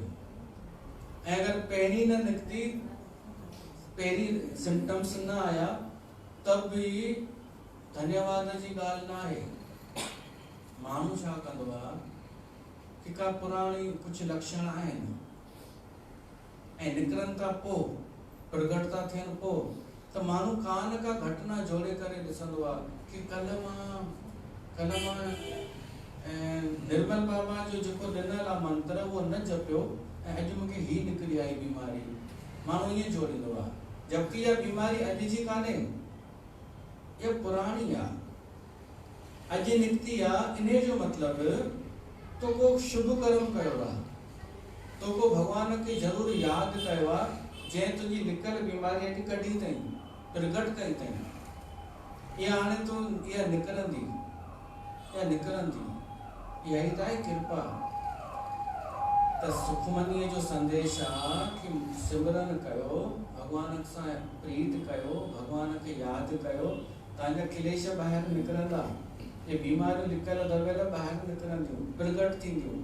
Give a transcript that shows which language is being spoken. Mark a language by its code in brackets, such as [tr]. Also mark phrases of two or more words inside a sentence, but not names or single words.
[sd] ऐं अगरि पहिरीं न निकिती, पहिरीं सिम्टम्स न आया, तब बि धन्यवाद जी ॻाल्हि न आहे। माण्हू छा कंदो आहे कि का पुराणी कुझु लक्षण आहिनि ऐं निकिरनि था पोइ, प्रगट था थियनि पोइ, त माण्हू का न का घटना जोड़े करे ॾिसंदो आहे कि कल्ह मां निर्मल बाबा जो जेको ॾिनल आहे मंत्र उहो न जपियो ऐं अॼु मूंखे ही निकिरी आई बीमारी। माण्हू ईअं जोड़ींदो आहे, जबकि इहा बीमारी अॼु जी कान्हे, इहा पुराणी आहे, अॼु निकिती आहे। इन जो मतिलबु तो को शुभ कर्म कयो आहे, तो को भगवान खे ज़रूरु यादि कयो आहे जंहिं तुंहिंजी निकल बीमारी अॼु कढी अथई, प्रगट कई अथई। इहा हाणे तूं इहा निकिरंदी, इहा निकिरंदी। इहा ई त आहे कृपा। त सुखमनीअ जो संदेश आहे कि सिमरन कयो, भगवान सां प्रीत कयो, भगवान खे यादि कयो, तव्हांजा क्लेश ॿाहिरि निकिरंदा, ये बीमारियूं लिकल दॿियल ॿाहिरि निकिरंदियूं, प्रगट थींदियूं।